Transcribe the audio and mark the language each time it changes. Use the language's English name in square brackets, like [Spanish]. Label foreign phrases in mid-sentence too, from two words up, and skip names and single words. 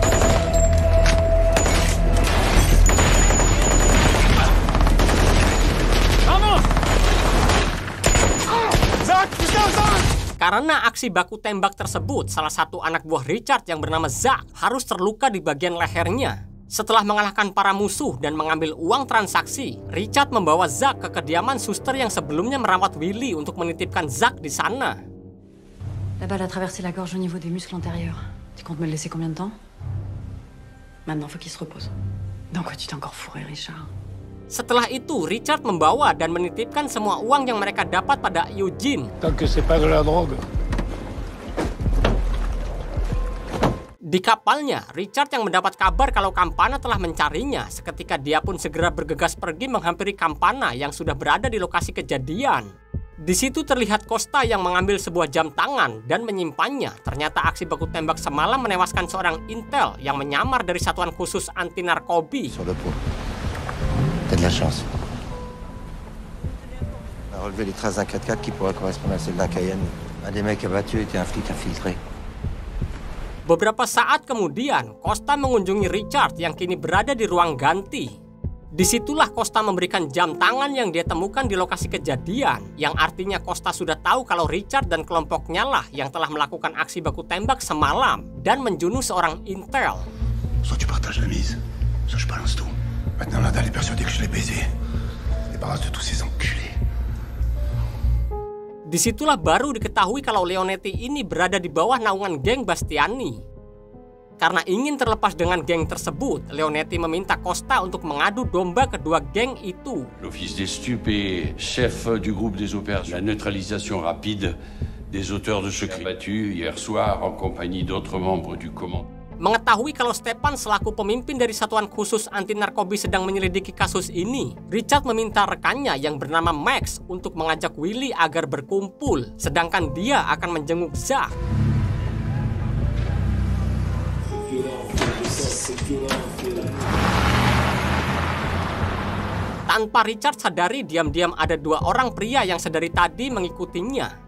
[Indonesian] Karena aksi baku tembak tersebut, salah satu anak buah Richard yang bernama Zack harus terluka di bagian lehernya. Setelah mengalahkan para musuh dan mengambil uang transaksi, Richard membawa Zack ke kediaman suster yang sebelumnya merawat Willy untuk menitipkan Zack di sana. [French] La balle a traversé la gorge au niveau des muscles antérieurs. Tu comptes me le laisser combien de temps? Maintenant, faut qu'il se repose. Dans quoi tu t'es encore fourré, Richard? [Indonesian] Setelah itu, Richard membawa dan menitipkan semua uang yang mereka dapat pada Eugene. [French] Tant que c'est pas de la drogue. [Indonesian] Di kapalnya, Richard yang mendapat kabar kalau Campana telah mencarinya. Seketika dia pun segera bergegas pergi menghampiri Campana yang sudah berada di lokasi kejadian. Di situ terlihat Costa yang mengambil sebuah jam tangan dan menyimpannya. Ternyata aksi baku tembak semalam menewaskan seorang intel yang menyamar dari satuan khusus anti narkoba. [French] Sur le pot. T'as de la chance. On a relevé les traces d'un 4x4 qui pourrait correspondre à celle d'un Cayenne. Un des mecs abattus était un flic infiltré. [Indonesian] Beberapa saat kemudian, Costa mengunjungi Richard yang kini berada di ruang ganti. Disitulah Costa memberikan jam tangan yang dia temukan di lokasi kejadian, yang artinya Costa sudah tahu kalau Richard dan kelompoknya lah yang telah melakukan aksi baku tembak semalam dan menjunuh seorang intel. [French] Soit tu partages la mise, soit je balance tout. Maintenant Nadal est persuadé que je l'ai baisé. Débarrasse de tous ces enculés. [Indonesian] Disitulah baru diketahui kalau Leonetti ini berada di bawah naungan geng Bastiani. Karena ingin terlepas dengan geng tersebut, Leonetti meminta Costa untuk mengadu domba kedua geng itu. [French] L'Office des Stupes est chef du groupe des opérations. La neutralisation rapide des auteurs de ce crime battu hier soir en compagnie d'autres membres du commandement. [Indonesian] Mengetahui kalau Stepan selaku pemimpin dari satuan khusus anti narkoba sedang menyelidiki kasus ini, Richard meminta rekannya yang bernama Max untuk mengajak Willy agar berkumpul, sedangkan dia akan menjenguk Zack. Tanpa Richard sadari, diam-diam ada dua orang pria yang sedari tadi mengikutinya.